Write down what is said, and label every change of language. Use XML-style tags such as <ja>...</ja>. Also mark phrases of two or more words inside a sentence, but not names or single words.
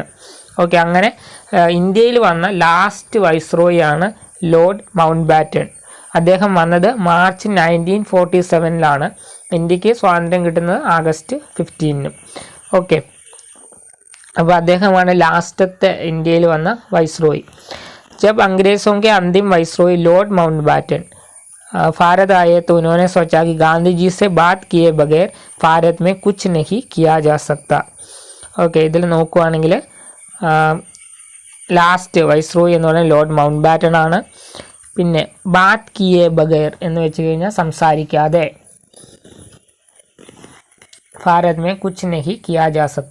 <ml>ഓക്കെ, അങ്ങനെ ഇന്ത്യയിൽ വന്ന</ml> <en>last viceroy</en> <ml>ആണ് ലോർഡ് മൗണ്ട്ബാറ്റൻ. അദ്ദേഹം വന്നത് മാർച്ച് 1947. ഇന്ത്യക്ക് സ്വാതന്ത്ര്യം കിട്ടുന്നത് ആഗസ്റ്റ് 15. ഓക്കെ, അപ്പോൾ അദ്ദേഹമാണ് ലാസ്റ്റത്തെ ഇന്ത്യയിൽ വന്ന വൈസ്രോയി.</ml> <hi>जब अंग्रेज़ों के अंतिम वाइसरॉय लॉर्ड माउंटबैटन भारत आए तो उन्होंने सोचा कि गांधी जी से बात किए बगैर भारत में कुछ नहीं किया जा सकता.</hi> <ml>ഓക്കെ, ഇതിൽ നോക്കുകയാണെങ്കിൽ</ml> <en>last viceroy</en> <ml>എന്ന് പറയുന്നത് ലോർഡ് മൗണ്ട് ബാറ്റൺ ആണ്.</ml> <hi>പിന്നെ बात किए बगैर</hi> <ml>എന്ന് വെച്ച് കഴിഞ്ഞാൽ സംസാരിക്കാതെ,</ml> <hi>भारत में कुछ नहीं किया जा सकता.</hi>